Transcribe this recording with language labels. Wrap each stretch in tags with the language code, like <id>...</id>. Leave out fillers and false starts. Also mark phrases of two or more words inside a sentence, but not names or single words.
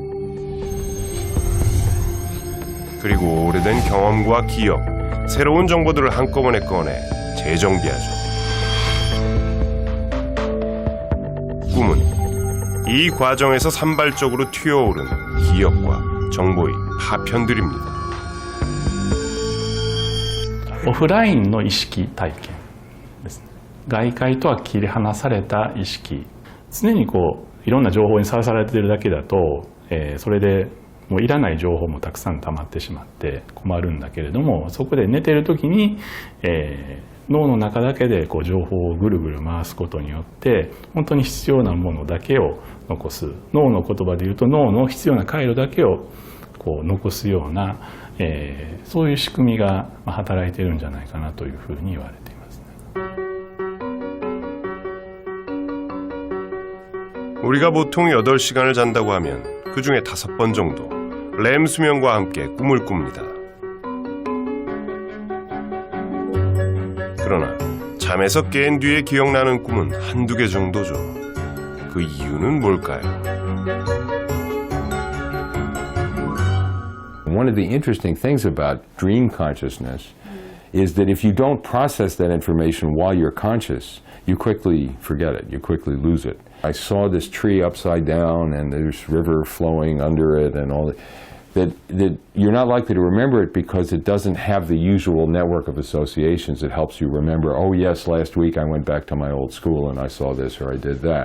<ko>그리고 오래된 경험과 기억, 새로운 정보들을 한꺼번에 꺼내 재정비하죠. 꿈은 이 과정에서 산발적으로 튀어오른 기억과 정보의 파편들입니다.</ko> <ja>オフラインの意識体験ですね。外界とは切り離された意識。常にいろんな情報にさらされているだけだと、それでもういらない情報もたくさん溜まってしまって困るんだけれども、そこで寝てる時に、脳の中だけで情報をぐるぐる回すことによって本当に必要なものだけを残す、脳の言葉で言うと脳の必要な回路だけを残すような、そういう仕組みが働いているんじゃないかなというふうに言われていますね。</ja> <ko>우리가 보통 8시간을 잔다고 하면 그중에 5번 정도 렘 수면과 함께 꿈을 꿉니다. 그러나 잠에서 깬 뒤에 기억나는 꿈은 한두 개 정도죠. 그 이유는 뭘까요?</ko> <en>One of the interesting things about dream consciousness is that if you don't process that information while you're conscious, you quickly forget it, you quickly lose it. I saw this tree upside down and there's river flowing under it and all that you're not likely to remember it because it doesn't have the usual network of associations that helps you remember, oh yes, last week I went back to my old school and I saw this or I did that.</en>